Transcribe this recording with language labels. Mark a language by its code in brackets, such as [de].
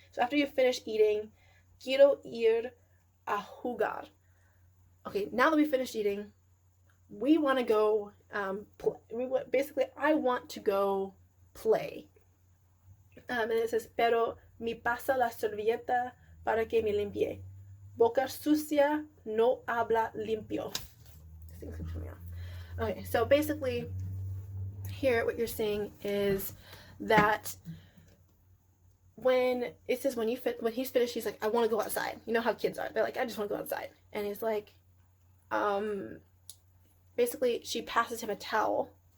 [en] So after you finish eating, [es] quiero ir a jugar. [en] Okay, now that we finished eating, we want to go play. I want to go play. And it says, [es] pero me pasa la servilleta para que me limpie. Boca sucia no habla limpio. [en] Okay, so basically, here what you're saying is that when it says when he's finished, he's like, I want to go outside. You know how kids are. They're like, I just want to go outside. And he's like, basically she passes him a towel.